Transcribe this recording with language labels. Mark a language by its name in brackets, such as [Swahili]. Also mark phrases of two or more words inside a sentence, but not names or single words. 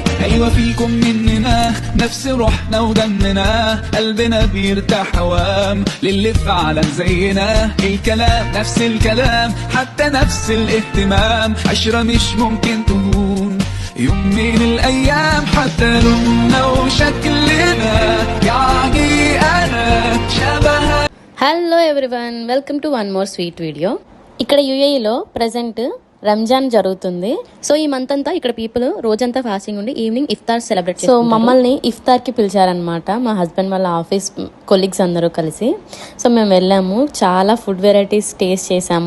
[Arabic] ايوه فيكم مننا نفس روحنا ودمنا قلبنا بيرتاح هوام للي فعلا زينا الكلام نفس الكلام حتى نفس الاهتمام عشرة مش ممكن تهون يوم من الايام حتى لوننا وشكلنا يعني انا شبه. [English] Hello everyone, welcome to one more sweet video. [Telugu] ఇక్కడ యూఏఈలో ప్రజెంట్ రంజాన్ జరుగుతుంది. సో ఈ మంత్ అంతా ఇక్కడ పీపుల్ రోజంతా ఫాస్టింగ్ ఉండి [English] evening iftar celebrate. [Telugu] సో మమ్మల్ని ఇఫ్తార్ కి పిలిచారనమాట మా హస్బెండ్ వాళ్ళ [English] office colleagues [Telugu] అందరూ కలిసి. సో మేము వెళ్ళాము, చాలా [English] food varieties taste [Telugu] చేసాము.